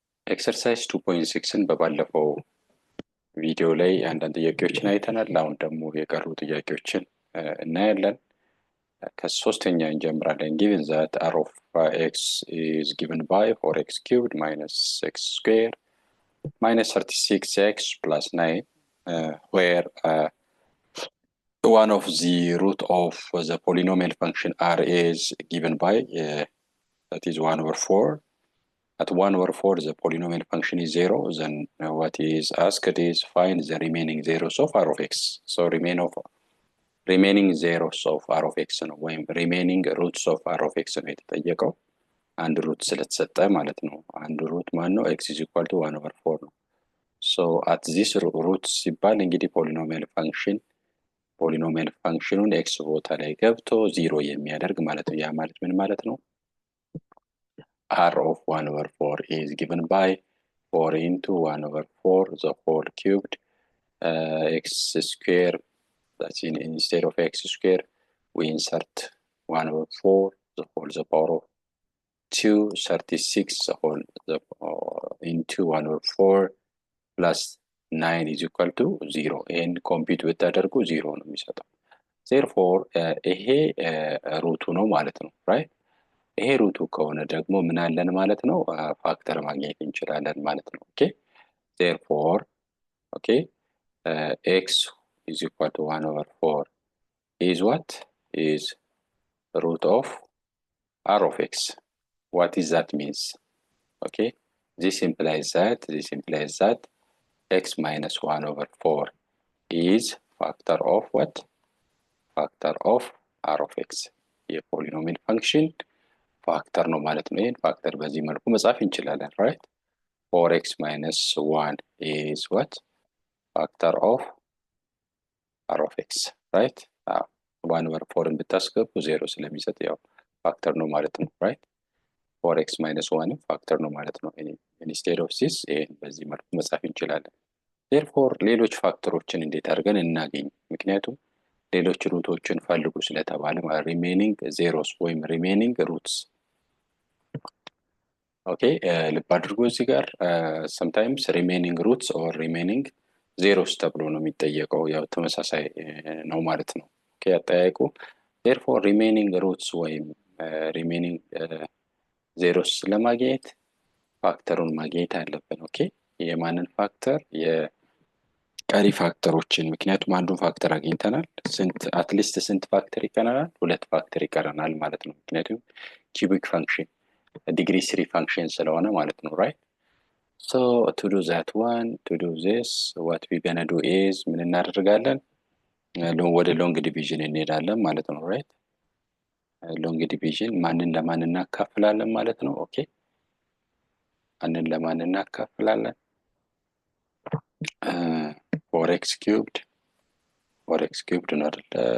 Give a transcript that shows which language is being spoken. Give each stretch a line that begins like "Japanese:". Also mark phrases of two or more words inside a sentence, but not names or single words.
Amharic: ኤክሰርሳይዝ 2.6ን በባለፈው ቪዲዮ ላይ አንዳንድ ጥያቄዎችን አይተናል። አሁን ደግሞ የቀሩ ጥያቄዎችን እናያለን። ከሶስተኛ እንጀምራለን።
English: given that r of x is given by 4x cubed minus x square minus 36x plus 9 where one of the root of the polynomial function r is given by that is 1 over 4. At 1 over 4 the polynomial function is 0, then what is asked is find the remaining zeros of r of x. So remaining zeros of r of x
Amharic: ነው ወይም
English: remaining roots of r of x ነው
Amharic: የተጠየቀው። አንድ ሩት ስለተሰጠ ማለት ነው። አንድ ሩት ማን ነው?
English: x is equal to 1 over 4
Amharic: ነው።
English: So at this root
Amharic: ሲባል እንግዲህ
English: polynomial functionን
Amharic: x ቦታ ላይ ገብቶ 0 የሚያደርግ ማለት ነው። ያ ማለት ምን ማለት ነው?
English: r of 1 over 4 is given by 4 into 1 over 4 the whole cubed x square. That's instead of x square we insert 1 over 4 the whole the power of 2 36 the whole into 1 over 4 plus 9 is equal to 0 and compute
Amharic: ብታደርጉ 0 ነው የሚሰጠው።
English: therefore
Amharic: ይሄ ሩቱ ነው ማለት ነው።
English: right?
Amharic: ይሄ ሩቱ ከሆነ ደግሞ ምን አለን ማለት ነው? ፋክተር ማግኘት እንችላለን ማለት ነው። ኦኬ
English: therefore x is equal to 1 over 4 is what? Is root of r of x. What is that means? Okay, this implies that x minus 1 over 4 is factor of what? Factor of r of x. A polynomial function factor
Amharic: ነው ማለት ነው። ይሄን ፋክተር በዚህ መልኩ መጻፍ እንችላለን። right?
English: 4x minus 1 is what? Factor of r of x. right?
Amharic: 1 over 4ን ብታስገቡ 0 ስለሚሰጥ ያው ፋክተር ነው ማለት ነው። right?
English: 4x minus 1
Amharic: ፋክተር ነው ማለት ነው።
English: instead of this
Amharic: ይሄን በዚህ መልኩ መጻፍ እንችላለን። therefore ሌሎች ፋክተሮችን እንዴት አድርገን እናገኝ? ምክንያቱም ሌሎች ሩቶችን ፈልጉ ስለተባለ
English: remaining zeros
Amharic: ወይም
English: remaining roots።
Amharic: ኦኬ ልብ አድርጉ እዚህ ጋር
English: sometimes remaining roots or remaining zeros
Amharic: ተብሎ ነው የሚጠየቀው። ያው ተመሳሳይ ነው ማለት ነው። ኦኬ አጠያየቁ
English: therefore remaining roots
Amharic: ወይም
English: remaining zeros
Amharic: ለማግኘት ፋክተሩን ማግኘት አለብን። ኦኬ የማንን ፋክተር? የቀሪ ፋክተሮችን። ምክንያቱም አንዱን ፋክተር አግኝተናል። አትሊስት ስንት ፋክተር ይቀረናል? 2 ፋክተር ይቀረናል ማለት ነው። ምክንያቱም
English: cubic function degree 3 function
Amharic: ስለሆነ ማለት ነው። right?
English: So to do that one, to do this, what we gonna do is ምን እናደርጋለን?
Amharic: ወደ
English: long division
Amharic: እንሄዳለን ማለት ነው። right?
English: long division
Amharic: ማንን ለማን እናካፍላለን ማለት ነው። ኦኬ ማንን ለማን እናካፍላለን?
English: 4x cubed
Amharic: ነው አይደል?